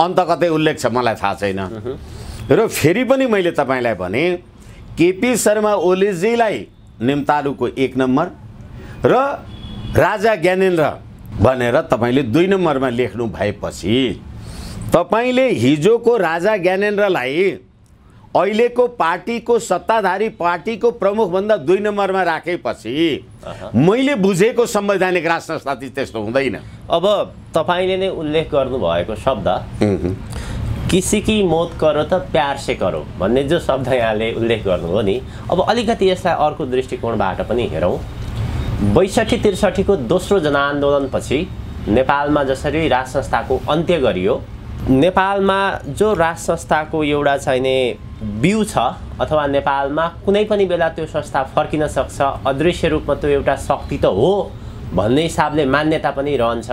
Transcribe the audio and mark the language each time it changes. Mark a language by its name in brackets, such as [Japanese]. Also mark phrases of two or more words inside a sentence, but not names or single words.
[Nepali] अन्त कतै उल्लेख छ मलाई थाहा छैन। र फेरि पनि मैले तपाईँलाई भने, केपी शर्मा ओलीजीलाई नेमतालुको 1 नम्बर र राजा ज्ञानेन्द्र भनेर तपाईँले 2 नम्बरमा लेख्नु भएपछि तपाईँले हिजोको राजा ज्ञानेन्द्रलाई अहिलेको पार्टीको सत्ताधारी पार्टीको प्रमुखभन्दा 2 नम्बरमा राखेपछि मैले बुझेको संवैधानिक राज संस्था त्यस्तो हुँदैन। अब तपाईँले नै उल्लेख गर्नुभएको शब्द [Hindi] किसी की मौत करो [Nepali] त [Hindi] प्यार से करो [Nepali] भन्ने जो शब्द यहाँले उल्लेख गर्नुभयो नि, अब अलिकति यसलाई अर्को दृष्टिकोणबाट पनि हेरौँ। 62-63 को दोस्रो जनआन्दोलनपछि नेपालमा जसरी राज संस्थाको अन्त्य गरियो, नेपालमा जो राज संस्थाको एउटा चाहिने बिउ छ अथवा नेपालमा कुनै पनि बेला त्यो संस्था फर्किन सक्छ, अदृश्य रूपमा त्यो एउटा शक्ति त हो भन्ने हिसाबले मान्यता पनि रहन्छ।